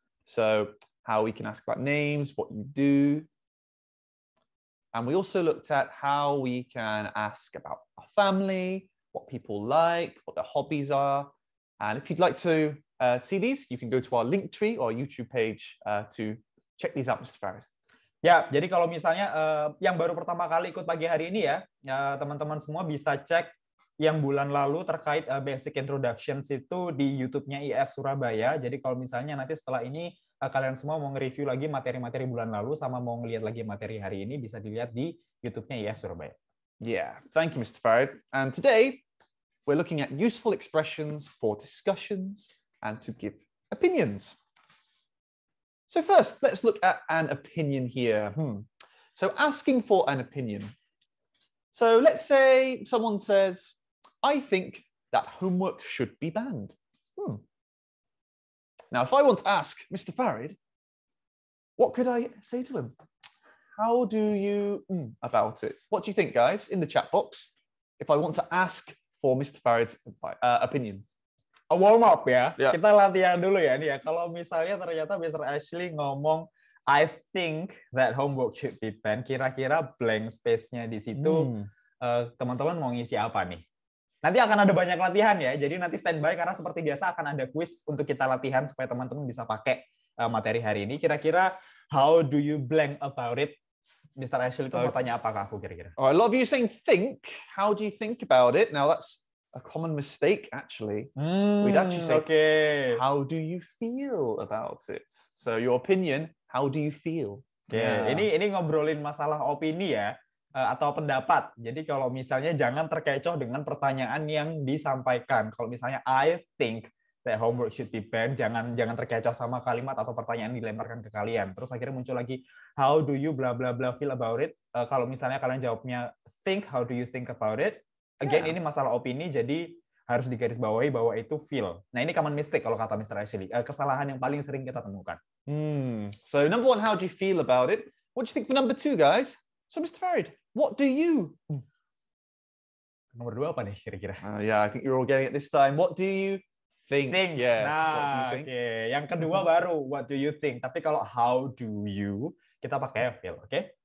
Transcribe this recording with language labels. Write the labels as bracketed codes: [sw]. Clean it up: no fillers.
[en] So how we can ask about names, what you do. And we also looked at how we can ask about our family, what people like, what their hobbies are. And if you'd like to see these, you can go to our Linktree or YouTube page to check these out, Mr. Farid. [id] Ya, jadi kalau misalnya yang baru pertama kali ikut pagi hari ini ya, teman-teman semua bisa cek yang bulan lalu terkait basic introductions itu di YouTube-nya IF Surabaya. Jadi kalau misalnya nanti setelah ini kalian semua mau nge-review lagi materi-materi bulan lalu sama mau ngelihat lagi materi hari ini, bisa dilihat di YouTube-nya IF Surabaya. [en] Yeah, thank you, Mr. Farid. And today we're looking at useful expressions for discussions and to give opinions. So first, let's look at an opinion here. So asking for an opinion. So let's say someone says, I think that homework should be banned. Now, if I want to ask Mr. Farid, what could I say to him? How do you about it? What do you think, guys, in the chat box, if I want to ask for Mr. Farid's opinion? [id] Warm up ya. Kita latihan dulu ya nih ya. Kalau misalnya ternyata Mr. Ashley ngomong [en] I think that homework should be banned, [id] kira-kira blank space-nya di situ teman-teman mau ngisi apa nih? Nanti akan ada banyak latihan ya. Jadi nanti standby karena seperti biasa akan ada quiz untuk kita latihan supaya teman-teman bisa pakai materi hari ini. Kira-kira [en] how do you blank about it? [id] Mr. Ashley itu mau tanya apa ke aku kira-kira? [en] Oh, a lot of you saying think. How do you think about it? Now that's a common mistake, actually. We'd actually say, how do you feel about it? So your opinion, how do you feel? [id] Ini ngobrolin masalah opini ya, atau pendapat. Jadi kalau misalnya jangan terkecoh dengan pertanyaan yang disampaikan. Kalau misalnya [en] I think that homework should be banned, [id] jangan terkecoh sama kalimat atau pertanyaan dilemparkan ke kalian. Terus akhirnya muncul lagi, [en] how do you bla bla bla feel about it? [id] Kalau misalnya kalian jawabnya think, [en] how do you think about it? [id] Again, ini masalah opini, jadi harus digarisbawahi bahwa itu feel. Nah, ini [en] common mistake [id] kalau kata Mr. Ashley. Kesalahan yang paling sering kita temukan. [en] So number one, how do you feel about it? What do you think for number two, guys? So Mr. Farid, what do you? [id] Nomor dua apa nih kira-kira? [en] Yeah, I think you're all getting it this time. What do you think? Yes. [id] Nah, [en] what do you think? [id] Yang kedua baru, [en] what do you think? [id] Tapi kalau [en] how do you, [id] kita pakai feel, oke?